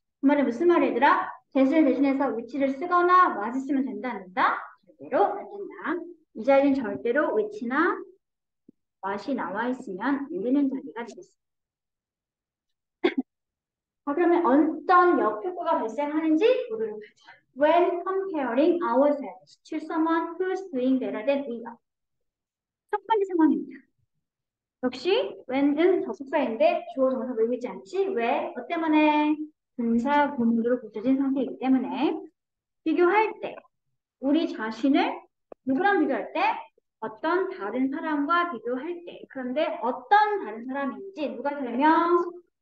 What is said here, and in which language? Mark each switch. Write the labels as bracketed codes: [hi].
[ko] 그 말은 무슨 말이 얘들아? that을 대신해서 위치를 쓰거나 was 쓰면 된다, 안 된다? 절대로 안 된다. 이 자리는 절대로 위치나 was이 나와 있으면 안 되는 자리가 되겠습니다. 그러면 어떤 역효과가 발생하는지 보도록 하죠. [en] When comparing ourselves to someone who's doing better than we are. [ko] 첫 번째 상황입니다. 역시 when은 접속사인데 주어 동사 보이고 있지 않지? 왜? 뭐 때문에? 분사 구문으로 붙여진 상태이기 때문에 비교할 때 우리 자신을 누구랑 비교할 때? 어떤 다른 사람과 비교할 때 그런데 어떤 다른 사람인지 누가 설명?